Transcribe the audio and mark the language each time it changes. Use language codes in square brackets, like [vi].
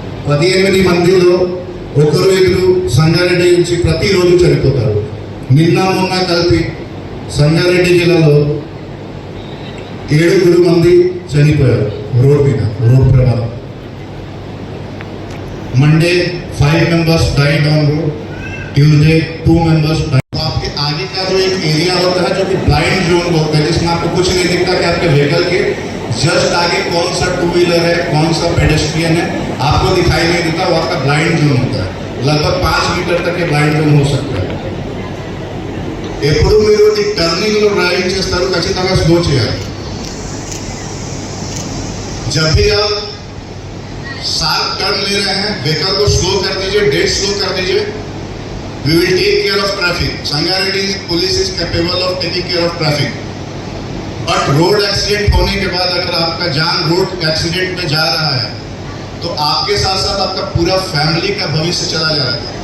[te] 18 మందిలో 1-2 సంగారెడ్డి నుంచి ప్రతిరోజు చనిపోతారు. నిన్న మొన్న కలిపి సంగారెడ్డి జిల్లాలో 7 మంది చనిపోయారు రోడ్ మీద, రోడ్ ప్రమాదం. [en] Monday 5 members died on road, Tuesday 2 members died. [hi] तो आपके आगे का जो एक एरिया होता है जो कि ब्लाइंड जोन होता है, जिसमें आपको कुछ नहीं दिखता कि आपके व्हीकल के जस्ट आगे कौन सा 2 व्हीलर है, कौन सा पेडेस्ट्रियन है, आपको दिखाई नहीं देता. वो आपका ब्लाइंड जोन होता है. लगभग 5 मीटर तक ये ब्लाइंड जोन हो सकता है. [te] ఎప్పుడు మీరు ఈ టర్నింగ్ లో డ్రైవింగ్ చేస్తారు, ఖచ్చితంగా స్లో చేయాలి. [hi] जब भी आप शार्प टर्न ले रहे हैं, व्हीकल को स्लो कर दीजिए, डेड स्लो कर दीजिए. [en] We will take care of traffic. Sangareddy police is capable of taking care of traffic. [hi] But road accident होने के बाद अगर आपका जान रोड एक्सीडेंट में जा रहा है तो आपके साथ साथ आपका पूरा फैमिली का भविष्य चला जा रहा है.